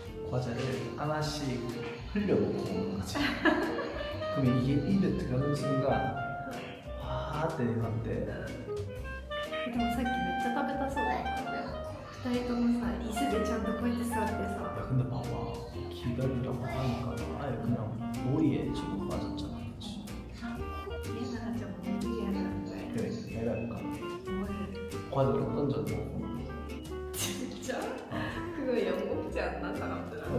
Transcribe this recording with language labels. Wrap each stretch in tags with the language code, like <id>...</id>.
<ko>과자를 하나씩 흘려놓고 먹는 거지. 그럼 이게 입에 들어가는 순간 와 때리는데</ko> <ja>でもさっきめっちゃ食べたそうだったよ2人ともさ椅子でちゃんとこうやって座ってさ</ja> <ko>야 근데 봐봐 기다리라고 하니까 아예 그냥 놀이에 지금 빠졌잖아. 그치? 얘나가 좀 움직여야 되는데 그래 내가 해볼까? 뭐를 과자를 던져놓고 진짜? 그거 영국지 않나 사람들한테?</ko>